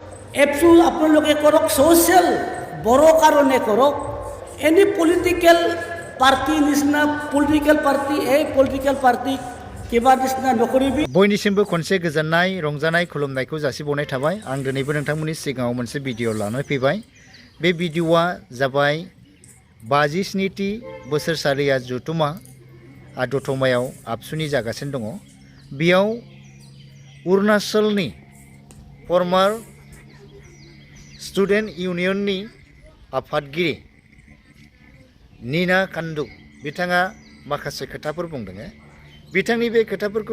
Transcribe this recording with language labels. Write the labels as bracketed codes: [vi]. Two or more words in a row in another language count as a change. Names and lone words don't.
[as] এপছু আপোনালোকে কৰক ছ'চিয়েল বড়ো কাৰণে কৰক [en] any political party [as] নিচিনা [en] political party [as] এই [en] political party [as] কিবা নিচিনা নকৰিবি [brx] बयनिसिमबो खनसे गोजोननाय रंजानाय खुलुमनायखौ जासिबावनाय थाबाय आं दिनैबो नोंथांमोननि सिगाङाव मोनसे भिडिअ लानानै फैबाय बे भिडिअआ जाबाय 57थि बोसोरसालिया जथुमा दतमायाव आबसुनि जागासिनो दङ बेयाव अरुणाचलनि [en] former student [brx] इउनियननि आफादगिरि नीना कान्दु बिथाङा माखासे खोथाफोर बुंदों बिथांनि बे खोथाफोरखौ